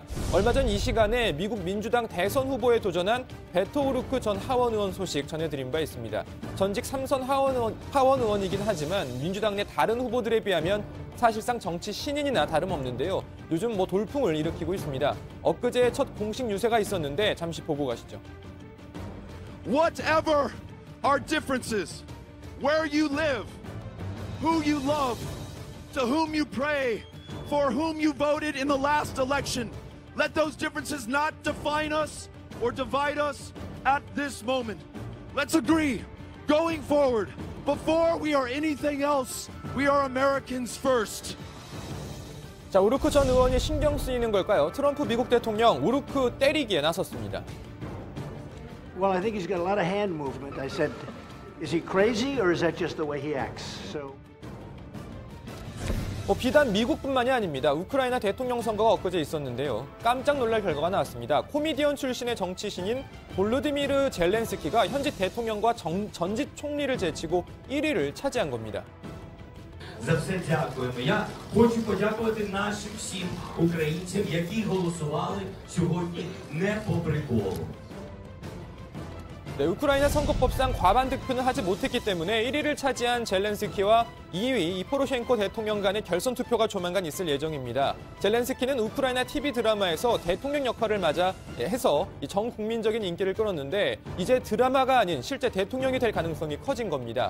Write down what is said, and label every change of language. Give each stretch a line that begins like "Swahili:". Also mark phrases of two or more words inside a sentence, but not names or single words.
Korean: 얼마 전 이 시간에 미국 민주당 대선 후보에 도전한 베토 오루크 전 하원 의원 소식 전해드린 바 있습니다. 전직 3선 하원 의원이긴 하지만 민주당 내 다른 후보들에 비하면 사실상 정치 신인이나 다름없는데요. 요즘 돌풍을 일으키고 있습니다. 엊그제 첫 공식 유세가 있었는데 잠시 보고 가시죠.
English: Whatever our differences, where you live, who you love, to whom you pray, for whom you voted in the last election, let those differences not define us or divide us at this moment. Let's agree, going forward, before we are anything else, we are Americans first.
Korean: 자, 오루크 전 의원이 신경 쓰이는 걸까요? 트럼프 미국 대통령 오루크 때리기에 나섰습니다.
English: Well, I think he's got a lot of hand movement. I said, is he crazy or is that just the way he acts? So.
Korean: 비단 미국뿐만이 아닙니다. 우크라이나 대통령 선거가 엊그제 있었는데요. 깜짝 놀랄 결과가 나왔습니다. 코미디언 출신의 정치신인 볼로디미르 젤렌스키가 현직 대통령과 전직 총리를 제치고 1위를 차지한 겁니다.
Ukrainian: За все дякуємо. Я хочу подякувати нашим всім українцям, які голосували сьогодні не по приколу.
Korean: 네, 우크라이나 선거법상 과반 득표는 하지 못했기 때문에 1위를 차지한 젤렌스키와 2위 포로셴코 대통령 간의 결선 투표가 조만간 있을 예정입니다. 젤렌스키는 우크라이나 TV 드라마에서 대통령 역할을 해서 전 국민적인 인기를 끌었는데 이제 드라마가 아닌 실제 대통령이 될 가능성이 커진 겁니다.